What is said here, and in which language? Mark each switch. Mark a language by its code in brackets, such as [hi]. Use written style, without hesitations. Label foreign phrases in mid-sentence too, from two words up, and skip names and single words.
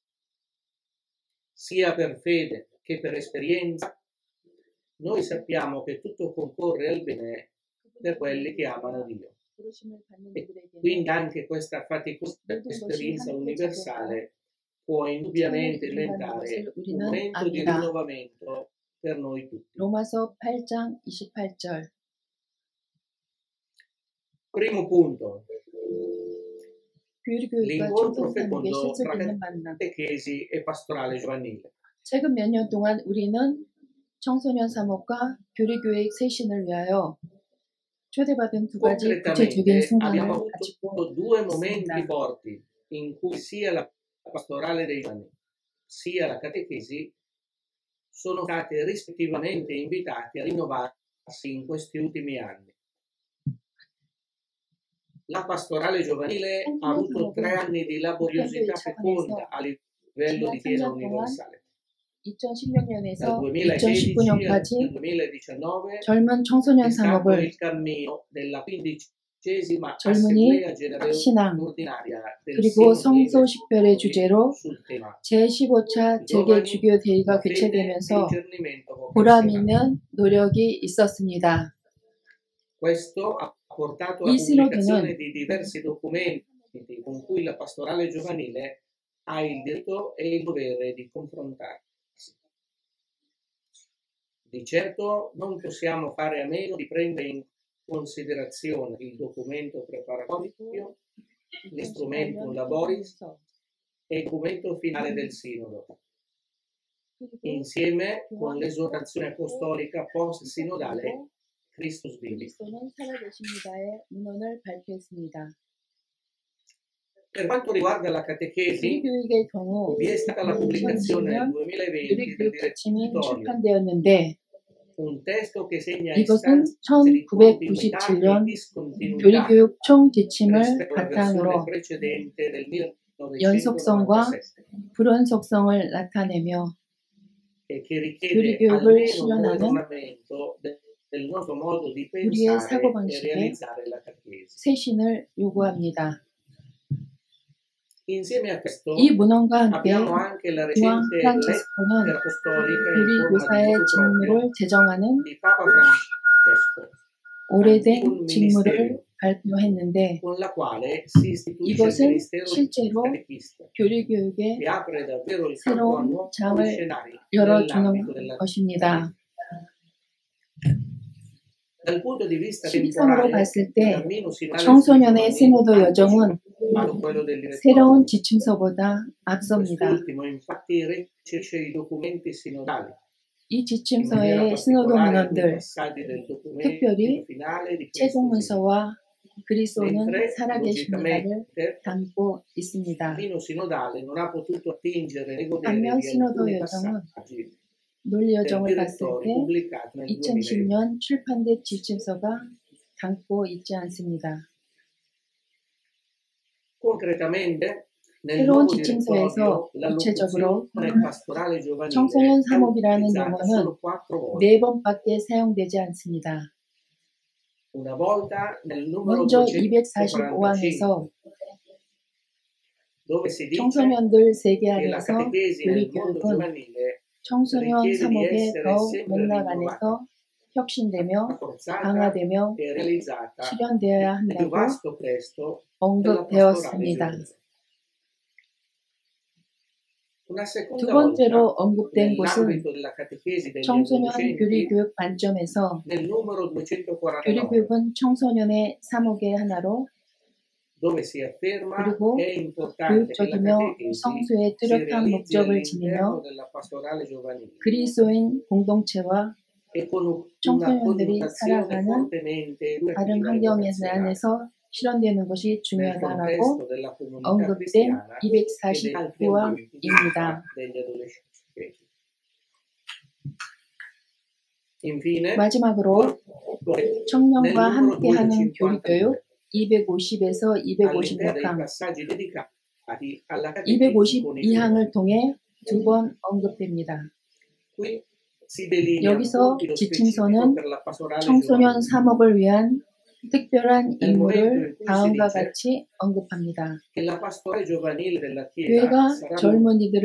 [it] Sia per fede che per esperienza, noi sappiamo che tutto concorre al bene per quelli che amano Dio. E quindi anche questa faticosa esperienza universale può indubbiamente diventare un momento di rinnovamento per noi tutti. [ko] 로마서 8장 28절. [it] Primo punto, [ko] 교육교육과 [it] l'incontro [ko] 청소년에게 [it] fecondo [ko] 실습 [it] tra [ko] 있는 만남. [it] catechesi e pastorale giovanile. [ko] 최근 몇 년 동안 우리는 청소년 사목과 교리교육 쇄신을 위하여 초대받은 두 가지 구체적인 [it] Concretamente [ko] 순간을 [it] abbiamo [ko] 가지고 [it] avuto due momenti [ko] 있습니다. [it] forti in cui sia la pastorale dei giovani sia la catechesi sono state rispettivamente invitate a rinnovarsi in questi ultimi anni. La pastorale giovanile ha avuto 3 anni di laboriosità feconda a livello di Chiesa universale. [ko] 2016년에서 [it] Dal 2016 [ko] 2019년까지 [it] al 2019 [ko] 젊은 청소년 [it] è stato [ko] 사목을 [it] il cammino della 15ª [ko] 젊은이 [it] Assemblea Generale [ko] 신앙 [it] Ordinaria del [ko] 그리고 [it] Sinodo [ko] 성소 식별의 주제로 [it] sul tema [ko] 제15차 세계주교대회가 [it] fede e [ko] 개최되면서 [it] discernimento [ko] 보람 [it] vocazionale. [ko] 있는 노력이 있었습니다. [it] Questo ha portato alla [ko] 이 [it] pubblicazione [ko] 시노드는 [it] di diversi documenti con cui la pastorale giovanile ha il diritto e il dovere di confrontarsi. Di certo non possiamo fare a meno di prendere in considerazione il documento preparatorio, l'Instrumentum Laboris e il documento finale del Sinodo, insieme con l'esortazione apostolica post-sinodale Christus Vivi. [ko] 그리스도는 살아계십니다의 문헌을 발표했습니다. [it] Per quanto riguarda la catechesi, [ko] 교육의 경우 [it] vi è stata la pubblicazione nel [ko] 2020년 [it] 2020 del [ko] 교육 지침이 [it] direttorio, [ko] 출판되었는데 [it] un testo che segna [ko] 이것은 [it] istanze di continuità e [ko] 1997년 [it] discontinuità [ko] 교리교육 총지침을 [it] rispetto alla versione [ko] 바탕으로 [it] precedente del [ko] 연속성과 [it] 1997 [ko] 불연속성을 나타내며 [it] e che richiede [ko] 교리교육을 [it] almeno un [ko] 실현하는 [it] aggiornamento del nostro modo di [ko] 우리의 [it] pensare e [ko] 사고방식에 [it] realizzare la catechesi. [ko] 쇄신을 요구합니다. [it] Insieme a questo [ko] 이 문헌과 함께 [it] abbiamo anche la [ko] 교황 [it] recente [ko] 프란치스코는 [it] lettera apostolica in [ko] 교리 [it] forma di [ko] 교사의 [la] motu proprio [ko] 직무를 제정하는 [it] di Papa Francesco, [ko] 오래된 직무를 발표했는데 [it] con la quale si istituisce il [ko] 이것은 [it] ministero del [ko] 실제로 [it] catechista, [ko] 교리교육의 [it] che apre davvero il campo a [ko] 새로운 [it] nuovi [ko] 장을 [it] scenari [ko] 열어주는 [it] nell'ambito della [ko] 것입니다. [it] Dal punto di vista [ko] 시기상으로 [it] temporale, [ko] 봤을 [it] il [ko] 때 [it] cammino sinodale [ko] 청소년의 [it] sul [ko] 시노도 [it] giovanile [ko] 여정은 [it] anticipa quello del direttorio. [ko] 새로운 지침서보다 앞섭니다. [it] Quest'ultimo infatti recepisce i documenti sinodali, [ko] 이 [it] in maniera [ko] 지침서의 시노도 [it] particolare alcuni [ko] 문헌들, [it] passaggi del documento [ko] 특별히 [it] finale di [ko] 최종 [it] questo [ko] 문서와 그리스도는 [it] mentre [ko] 살아계십니다를 [it] logicamente [ko] 담고 [it] il [ko] 있습니다. [it] cammino sinodale non ha potuto attingere né godere [ko] 반면 [it] di [ko] 시노도 [it] alcuni [ko] 여정은 [it] passaggi [ko] 논리 [it] del [ko] 여정을 봤을 [it] direttorio [ko] 때 [it] pubblicato nel 2020. [ko] 2010년 출판된 지침서가 담고 있지 않습니다. [it] Concretamente, nel [ko] 새로운 [it] nuovo [ko] 지침서에서 [it] direttorio, la [ko] 구체적으로 [it] locuzione pastorale giovanile [ko] 청소년 [it] è [ko] 사목이라는 [it] utilizzata [ko] 용어는 [it] solo 4 volte. [ko] 4번밖에 사용되지 않습니다. [it] Una volta nel numero [ko] 먼저 [it] 245, [ko] 245항에서 [it] dove si dice [ko] 청소년들 세계 [it] che la [ko] 안에서 [it] catechesi nel mondo [ko] 교리교육은 [it] giovanile [ko] 청소년 [it] richiede di [ko] 사목의 [it] essere [ko] 더욱 [it] sempre [ko] 맥락 [it] rinnovata, [ko] 안에서 혁신되며 [it] rafforzata [ko] 강화되며 [it] e realizzata [ko] 실현되어야 [it] nel più [ko] 한다고 [it] vasto presto della pastorale [ko] 언급되었습니다. [it] giovanile. Una [ko] 두 [it] seconda [ko] 번째로 [it] volta, [ko] 언급된 곳은 [it] nell'ambito della catechesi degli [ko] 청소년 [it] adolescenti, [ko] 교리교육 관점에서 [it] nel numero 249, [ko] 교리교육은 청소년의 사목의 하나로 [it] dove si afferma [ko] 그리고 [it] che è importante che la [ko] 교육적이며 [it] catechesi [ko] 성수의 [it] si [ko] 뚜렷한 [it] realizzi [ko] 목적을 [it] all'interno [ko] 지니며 [it] della pastorale giovanile [ko] 그리스도인 공동체와 [it] e con una [ko] 청소년들이 [it] connotazione [ko] 살아가는 [it] fortemente [ko] 다른 [it] educativa e [ko] 환경 [it] vocazionale [ko] 안에서 실현되는 것이 [it] nel [ko] 중요하다라고 [it] contesto della comunità [ko] 언급된 [it] cristiana e degli altri ambienti di [ko] 249항입니다. [it] vita degli adolescenti. Infine, [ko] 마지막으로 [it] nel [ko] 청년과 [it] numero [ko] 함께하는 [it] 252, [ko] 교리교육 250에서 [it] all'interno dei [ko] 256항, [it] passaggi dedicati alla catechesi con i [ko] 252항을 통해 2번 언급됩니다. [it] Qui si delinea [ko] 여기서 [it] compito [ko] 지침서는 [it] specifico per la pastorale [ko] 청소년 [it] giovanile. [ko] 사목을 위한 특별한 [it] nel momento in [ko] 임무를 [it] cui si [ko] 다음과 [it] dice [ko] 같이 언급합니다. [it] che la pastorale giovanile della Chiesa [ko] 교회가 [it] sarà [ko] 젊은이들을